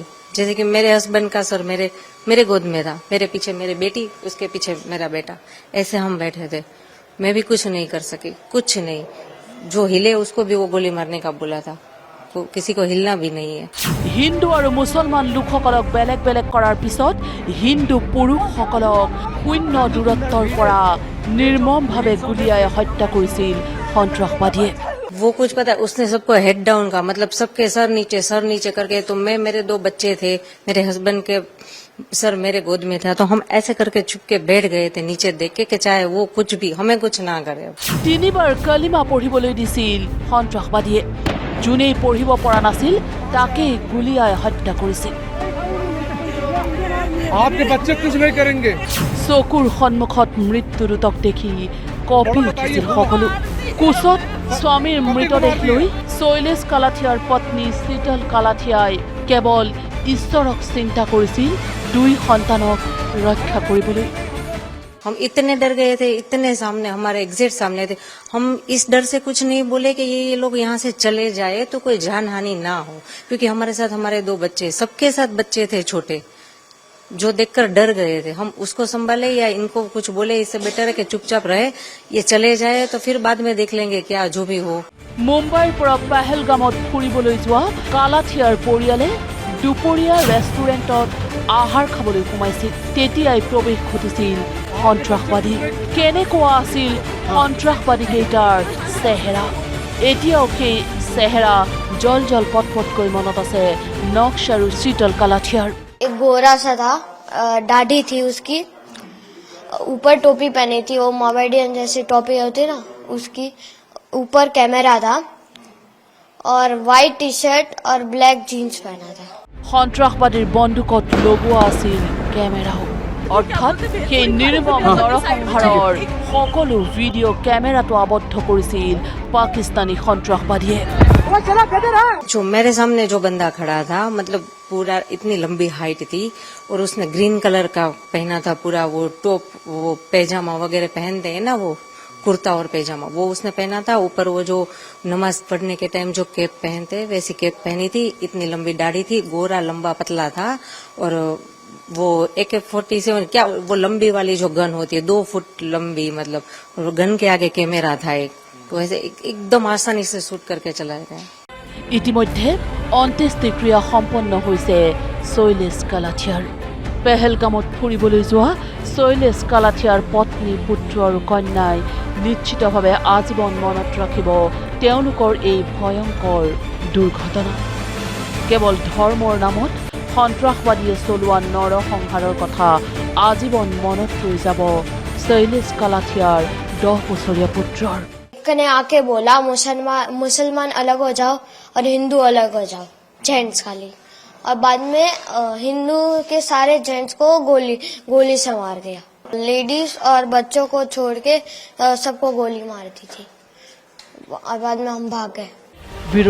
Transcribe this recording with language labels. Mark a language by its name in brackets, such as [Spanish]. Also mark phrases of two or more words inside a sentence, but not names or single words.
[Hindi] जैसे कि मेरे हस्बैंड का सर मेरे गोद में था, मेरे पीछे मेरी बेटी, उसके पीछे मेरा बेटा, ऐसे हम बैठे थे। मैं भी कुछ नहीं कर सकी, कुछ नहीं। जो हिले उसको भी वो गोली मारने का बोला था, तो किसी को हिलना भी नहीं है। हिंदू और मुसलमान [Assamese] लोकসকলক বেলেগ বেলেগ কৰাৰ পিছত হিন্দু পুৰুষসকলক শূন্য দূৰত্বৰ পৰা নিৰ্মমভাৱে গুলিয়াই হত্যা কৰিছিল সন্ত্ৰাসবাদীয়ে। [Hindi] वो कुछ पता है, उसने सबको [English] head down [Hindi] का मतलब सबके सर नीचे करके। तो मेरे 2 बच्चे थे, मेरे हस्बैंड के सर मेरे गोद में था, तो हम ऐसे करके चुप के बैठ गए थे नीचे देख के कि चाहे वो कुछ भी हमें कुछ ना करे। [Assamese] 3 বাৰ কালিমা পঢ়িবলৈ দিছিল সন্ত্ৰাসবাদীয়ে। যোনেই পঢ়িব পৰা নাছিল তাকে গুলিয়াই হত্যা কৰিছিল। [Hindi] आपके बच्चे कुछ नहीं करेंगे। [Assamese] চকুৰ সন্মুখত মৃত্যুদূতক দেখি কঁপি উঠিছিল সকলো। কোচত স্বামীৰ মৃতদেহ লৈ শৈলেশ কালাথিয়াৰ পত্নী শীতল কালাথিয়াই কেৱল ঈশ্বৰক চিন্তা কৰিছিল দুই সন্তানক ৰক্ষা কৰিবলৈ। [Hindi] हम इतने डर गए थे, इतने सामने हमारे एग्जिट सामने थे। हम इस डर से कुछ नहीं बोले कि ये लोग यहाँ से चले जाए तो कोई जान हानि ना हो, क्योंकि हमारे साथ हमारे 2 बच्चे, सबके साथ बच्चे थे छोटे, जो देखकर डर गए थे। हम उसको संभाले या इनको कुछ बोले, इससे बेटर है कि चुपचाप रहे, ये चले जाए तो फिर बाद में देख लेंगे क्या जो भी हो। [Assamese] মুম্বাইৰ পৰা পেহেলগামত ফুৰিবলৈ যোৱা কালাথিয়াৰ পৰিয়ালে দুপৰীয়া ৰেষ্টুৰেণ্টত আহাৰ খাবলৈ সোমাইছিল। তেতিয়াই প্ৰৱেশ ঘটিছিল সন্ত্ৰাসবাদী। কেনেকুৱা আছিল সন্ত্ৰাসবাদীকেইটাৰ চেহেৰা? এতিয়াও সেই চেহেৰা জল জল পটপটকৈ মনত আছে নক্স আৰু শীতল কালাথিয়াৰ। [Hindi] एक गोरा सा था, दाढ़ी थी उसकी, ऊपर टोपी पहनी थी, वो मोमेडियन जैसी टोपी होती ना, उसकी ऊपर कैमरा था और [English] white T shirt [Hindi] और [English] black jeans [Hindi] पहना था। [Assamese] সন্ত্ৰাসবাদীৰ বন্দুকত লগোৱা আছিল কেমেৰাও। অৰ্থাৎ সেই নিৰ্মম নৰসংহাৰৰ সকলো ভিডিঅ' কেমেৰাটো আবদ্ধ কৰিছিল পাকিস্তানী সন্ত্ৰাসবাদীয়ে। [Hindi] जो मेरे सामने जो बंदा खड़ा था, मतलब पूरा इतनी लंबी हाइट थी और उसने [English] green colour [Hindi] का पहना था पूरा, वो टॉप, वो पैजामा वगैरह पहनते हैं ना, वो कुर्ता और पैजामा, वो उसने पहना था। ऊपर वो जो नमाज पढ़ने के टाइम जो कैप पहनते वैसी कैप पहनी थी। इतनी लंबी दाढ़ी थी, गोरा लंबा पतला था और वो AK-47 क्या, वो लंबी वाली जो गन होती है 2 फुट लंबी, मतलब गन के आगे कैमरा था एक, तो ऐसे एकदम आसानी से शूट करके चलाए गए। [Assamese] ইতিমধ্যে অন্ত্যেষ্টিক্ৰিয়া সম্পন্ন হৈছে শৈলেশ কালাথিয়াৰ। পেহেলগামত ফুৰিবলৈ যোৱা শৈলেশ কালাথিয়াৰ পত্নী, পুত্ৰ আৰু কন্যাই নিশ্চিতভাৱে আজীৱন মনত ৰাখিব তেওঁলোকৰ এই ভয়ংকৰ দুৰ্ঘটনা। কেৱল ধৰ্মৰ নামত সন্ত্ৰাসবাদীয়ে চলোৱা নৰসংহাৰৰ কথা আজীৱন মনত ৰৈ যাব শৈলেশ কালাথিয়াৰ 10 বছৰীয়া পুত্ৰৰ। [Hindi] ने आके बोला मुसलमान अलग हो जाओ और हिंदू अलग हो जाओ, जेंट्स खाली, और बाद में हिंदू के सारे जेंट्स को गोली से मार दिया। लेडीज और बच्चों को छोड़ के सबको गोली मार दी थी और बाद में हम भाग गए।